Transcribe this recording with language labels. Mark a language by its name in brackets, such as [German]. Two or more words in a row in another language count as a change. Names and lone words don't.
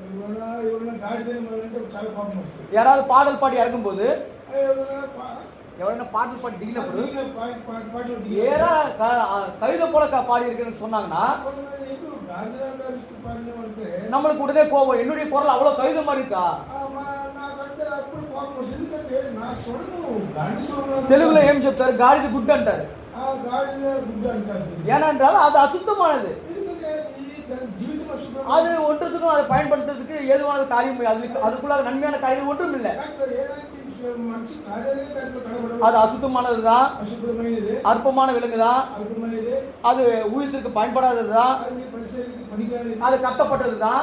[Tamil] யாராவது பாடல் பாடி இறக்கும் போது பாடல் பாடி திகினப்படும் கழுதை போல பாடி இருக்குன்னு சொன்னாங்கன்னா நம்மளுக்கு உடனே கோபம். என்னுடைய குரல் அவ்வளவு கழுதை மாதிரி இருக்கா? தெலுங்குல ஏன் [Telugu] చెప్తారు? గాడిద గుడ్డు అంటారు. [Tamil] ஏனென்றால் அது அசுத்தமானது. அது ஒன்றுக்கும் அதை பயன்படுத்துறதுக்கு ஏதுவான காரியம் அதுக்குள்ள நன்மையான காரியம் ஒன்றும் இல்லை. அது அசுத்தமானதுதான், அற்பமான விலங்குதான், அது ஊழியத்திற்கு பயன்படாததுதான், அது கட்டப்பட்டதுதான்.